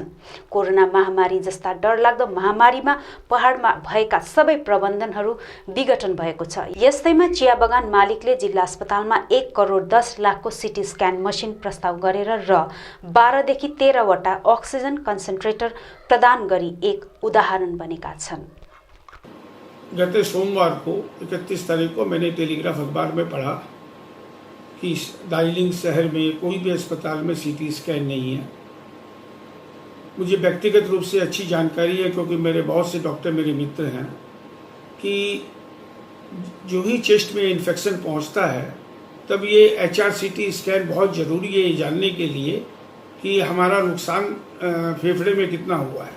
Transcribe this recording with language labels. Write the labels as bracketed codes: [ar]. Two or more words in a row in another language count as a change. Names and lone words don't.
[ne] कोरोना महामारी जस्ता डरलाग्दो महामारीमा पहाडमा भएका सबै प्रबन्धनहरू विघटन भएको छ। यस्तैमा चिया बगान मालिकले जिल्ला अस्पतालमा 1 करोड 10 लाखको सिटी स्क्यान मसिन प्रस्ताव गरेर र 12 देखि 13वटा अक्सिजन कन्सन्ट्रेटर प्रदान गरी एक उदाहरण बनेका छन्। [hi] गत सोमवार को 31 तारीख को मैंने टेलीग्राफ अखबार में पढ़ा कि दार्जिलिंग शहर में कोई भी अस्पताल में सीटी स्कैन नहीं है। मुझे व्यक्तिगत रूप से अच्छी जानकारी है क्योंकि मेरे बहुत से डॉक्टर मेरे मित्र हैं कि जो ही चेस्ट में इन्फेक्शन पहुंचता है तब ये HRCT स्कैन बहुत ज़रूरी है ये जानने के लिए कि हमारा नुकसान फेफड़े में कितना हुआ है।